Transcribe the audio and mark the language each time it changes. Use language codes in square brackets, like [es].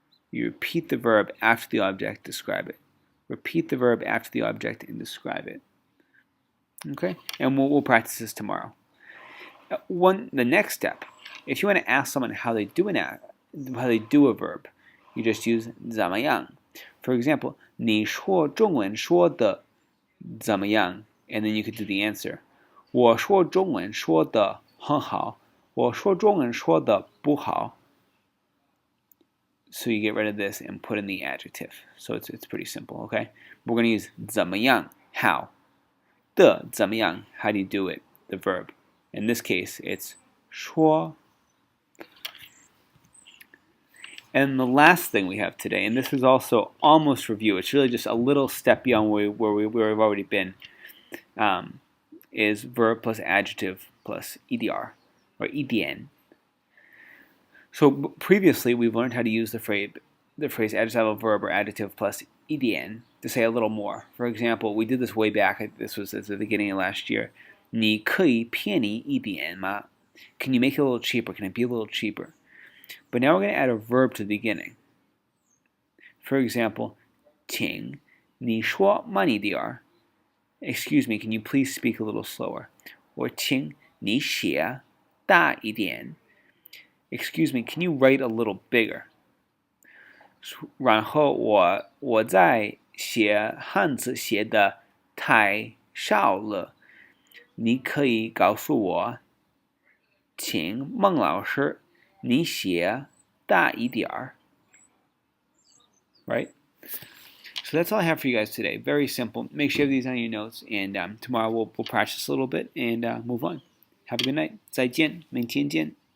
[en] You repeat the verb after the object, describe it. Repeat the verb after the object and describe it. Okay? And we'll practice this tomorrow. The next step, if you want to ask someone how they do a verb, you just use 怎么样. For example, [zh] 你说中文说得怎么样? [en] And then you could do the answer. [zh] 我说中文说得很好，我说中文说得不好. [en] So you get rid of this and put in the adjective. So it's pretty simple, okay? We're going to use 怎么样, how. 的怎么样, how do you do it? The verb. In this case, it's 说. And the last thing we have today, and this is also almost review, it's really just a little step beyond where we've already been, is verb plus adjective plus EDR, or EDN. So previously, we've learned how to use the phrase adjectival verb or adjective plus EDN to say a little more. For example, we did this way back. This was at the beginning of last year. [zh] 你可以便宜一点吗? [en] Can you make it a little cheaper? Can it be a little cheaper? But now we're going to add a verb to the beginning. For example, [zh] 请你说慢一点. [en] Excuse me, can you please speak a little slower? [zh] Or 请你写大一点. [en] Excuse me, can you write a little bigger? [zh] 然后我在写汉字写的太少了，你可以告诉我，请孟老师你写大一点. [en] Right? So that's all I have for you guys today. Very simple. Make sure you have these on your notes, and tomorrow we'll practice a little bit and move on. Have a good night. [zh] 再见，明天见。